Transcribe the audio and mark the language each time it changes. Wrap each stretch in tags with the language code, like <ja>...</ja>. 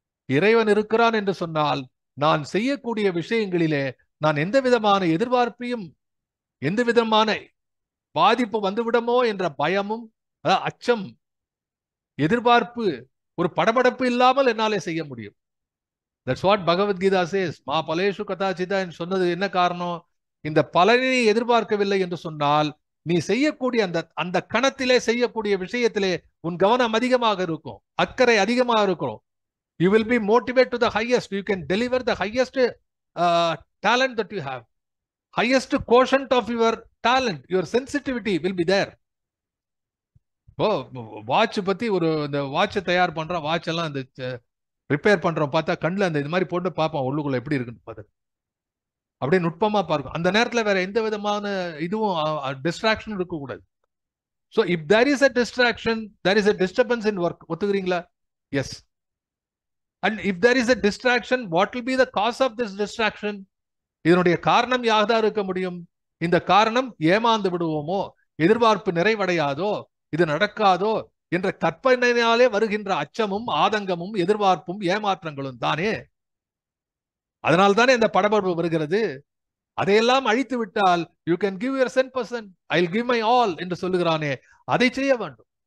<ta>இறைவன் இருக்கிறான் என்று சொன்னால், நான் செய்யக்கூடிய விஷயங்களிலே நான் எந்த விதமான எதிர்பார்ப்பையும், எந்த விதமான பாதிப்பு வந்துவிடுமோ என்ற பயமும், அச்சம், எதிர்பார்ப்பு, ஒரு படபடப்பு இல்லாமல் என்னாலே செய்ய முடியும்.</ta> <en>That's what Bhagavad Gita chase.</en> <sa>மா பலேஷு கதாச்சிதா</sa> <ta>என்று சொன்னது என்ன காரணம்? இந்த பலனை எதிர்பார்க்கவில்லை என்று சொன்னால், நீ செய்யக்கூடிய அந்த அந்த கணத்திலே செய்யக்கூடிய விஷயத்திலே உன் கவனம் அதிகமாக இருக்கும், அக்கறை அதிகமாக இருக்கும்.</ta> <en>You will be motivated to the highest. You can deliver the highest talent that you have. Highest quotient of your talent, your sensitivity will be there.</en> <ta>O, watch பத்தி ஒரு இந்த வாட்சை தயார் பண்றோம், வாட்ச் எல்லாம் இந்த ரிப்பேர் பண்றோம், பார்த்தா கண்ணில் அந்த இது மாதிரி போட்டு பார்ப்போம் உள்ளுக்குள்ள எப்படி இருக்குன்னு பார்த்து அப்படியே நுட்பமா பார்க்கும். அந்த நேரத்துல வேற எந்த விதமான இதுவும் டிஸ்ட்ராக்ஷன் இருக்கக்கூடாது.</ta> <en>So if there is a distraction, there is a disturbance in work.</en> <ta>ஒத்துக்கிறீங்களா? S.</ta> <en>And if there is a distraction, what will be the cause of this distraction?</en> <ta>இதனுடைய காரணம் யாதா இருக்க முடியும்? இந்த காரணம் ஏமாந்து விடுவோமோ, எதிர்பார்ப்பு நிறைவடையாதோ, இது நடக்காதோ என்ற கற்பனையாலே வருகின்ற அச்சமும், ஆதங்கமும், எதிர்பார்ப்பும், ஏமாற்றங்களும் தானே. அதனால் தானே இந்த படபடப்பு வருகிறது. அதையெல்லாம் அழித்து விட்டால்,</ta> <en>you can give your 10%, I'll give my all</en> <ta>என்று சொல்லுகிறானே, அதை செய்ய வேண்டும்.</ta>